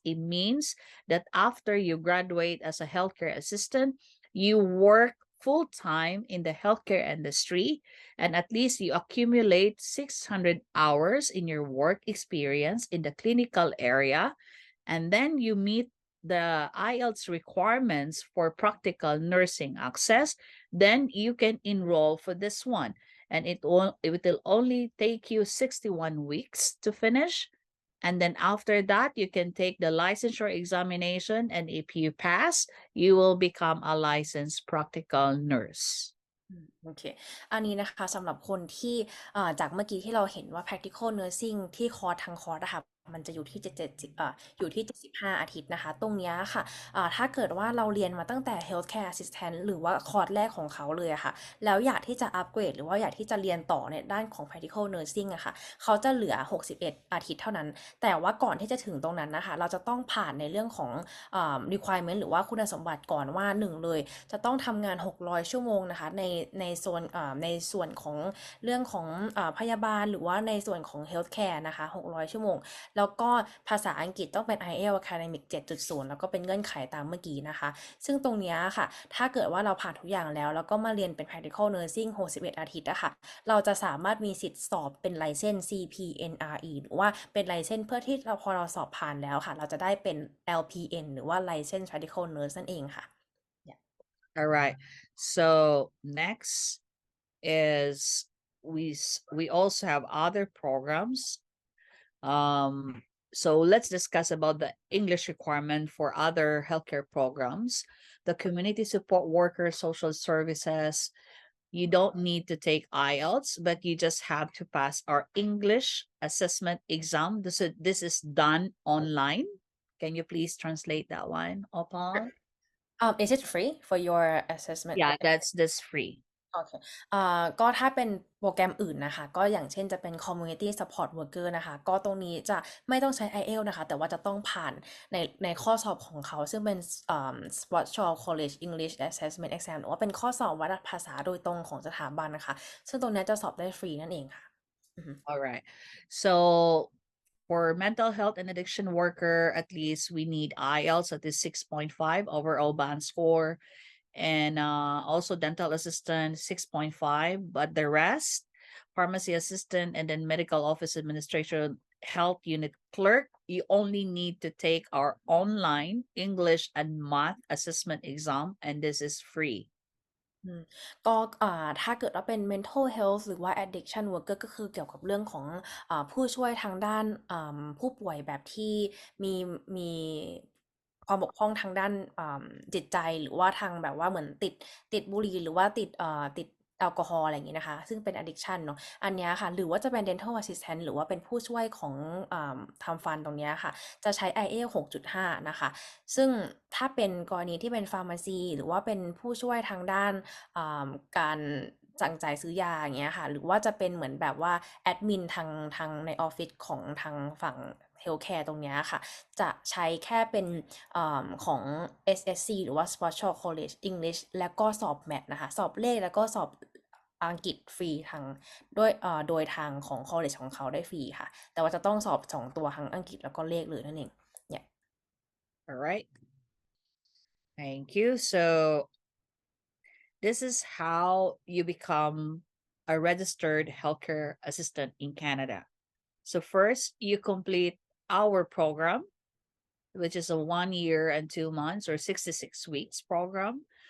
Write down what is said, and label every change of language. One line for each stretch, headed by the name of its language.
English: It means that after you graduate as a healthcare assistant, you work full-time in the healthcare industry, and at least you accumulate 600 hours in your work experience in the clinical area, and then you meet the IELTS requirements for practical nursing access, then you can enroll for this one. And it will only take you 61 weeks to finish. And then after that, you can take the licensure examination. And if you pass, you will become a licensed practical nurse.
Thai: โอเค อันนี้นะคะสำหรับคนที่จากเมื่อกี้ที่เราเห็นว่า practical nursing ที่คอร์สทั้งคอร์สนะคะมันจะอยู่ที่อยู่ที่75 อาทิตย์นะคะตรงนี้ค่ะ ถ้าเกิดว่าเราเรียนมาตั้งแต่ healthcare assistant หรือว่าคอร์สแรกของเขาเลยอะค่ะแล้วอยากที่จะอัปเกรดหรือว่าอยากที่จะเรียนต่อในด้านของ practical nursing อะค่ะเขาจะเหลือ61 อาทิตย์เท่านั้นแต่ว่าก่อนที่จะถึงตรงนั้นนะคะเราจะต้องผ่านในเรื่องของrequirement หรือว่าคุณสมบัติก่อนว่า1เลยจะต้องทำงาน600 ชั่วโมงนะคะใน ส่วนของเรื่องของพยาบาลหรือว่าในส่วนของ healthcare นะคะ600 ชั่วโมงแล้วก็ภาษาอังกฤษต้องเป็น IELTS Academic 7.0 แล้วก็เป็นเงื่อนไขตามเมื่อกี้นะคะซึ่งตรงนี้ค่ะถ้าเกิดว่าเราผ่านทุกอย่างแล้วก็มาเรียนเป็น practical nursing 61 อาทิตย์อะค่ะเราจะสามารถมีสิทธิ์สอบเป็น license CPNRE หรือว่าเป็น license เพื่อที่พอเราสอบผ่านแล้วค่ะเราจะได้เป็น LPN หรือว่า license practical nurse นั่นเองค่ะ
English: All right. So next is we also have other programs. So let's discuss about the English requirement for other healthcare programs. The community support worker, social services, you don't need to take IELTS, but you just have to pass our English assessment exam. This is done online. Can you please translate that one, Opal? Is it free for your assessment? Yeah, that's free.
Thai: โอเคก็ถ้าเป็นโปรแกรมอื่นนะคะก็อย่างเช่นจะเป็น community support worker นะคะก็ตรงนี้จะไม่ต้องใช้ IELTS นะคะแต่ว่าจะต้องผ่านในข้อสอบของเขาซึ่งเป็นSprott Shaw College English Assessment Exam หรือว่าเป็นข้อสอบวัดภาษาโดยตรงของสถาบันนะคะซึ่งตรงนี้จะสอบได้ฟรีนั่นเองค่ะ
English: All right. So for mental health and addiction worker, at least we need IELTS at least 6.5 overall band score. And also dental assistant 6.5, but the rest, pharmacy assistant, and then medical office administration, health unit clerk, you only need to take our online English and math assessment exam, and this is free.
Thai: ก็ถ้าเกิดว่าเป็น mental health หรือว่า addiction worker ก็คือเกี่ยวกับเรื่องของผู้ช่วยทางด้านผู้ป่วยแบบที่มีความบกพร่องทางด้านจิตใจหรือว่าทางแบบว่าเหมือนติดบุหรี่หรือว่าติดแอลกอฮอล์อะไรอย่างนี้นะคะซึ่งเป็น addiction เนาะอันนี้ค่ะหรือว่าจะเป็น dental assistant หรือว่าเป็นผู้ช่วยของทำฟันตรงนี้ค่ะจะใช้ IELTS 6.5 นะคะซึ่งถ้าเป็นกรณีที่เป็น pharmacy หรือว่าเป็นผู้ช่วยทางด้าน การสั่งจ่ายซื้อยาอย่างเงี้ยค่ะหรือว่าจะเป็นเหมือนแบบว่าแอดมินทางในออฟฟิศของทางฝั่ง healthcare ตรงเนี้ยค่ะจะใช้แค่เป็นของ SSC หรือว่า Sprott Shaw College English แล้วก็สอบ math นะคะสอบเลขแล้วก็สอบอังกฤษฟรีโดยทางของ college ของเขาได้ฟรีค่ะแต่ว่าจะต้องสอบ2 ตัวทั้งอังกฤษแล้วก็เลขเลยนั่นเองเนี่ย
English: All right. Thank you. So this is how you become a registered healthcare assistant in Canada. So first, you complete our program, which is a 1 year and 2 months or 66 weeks program.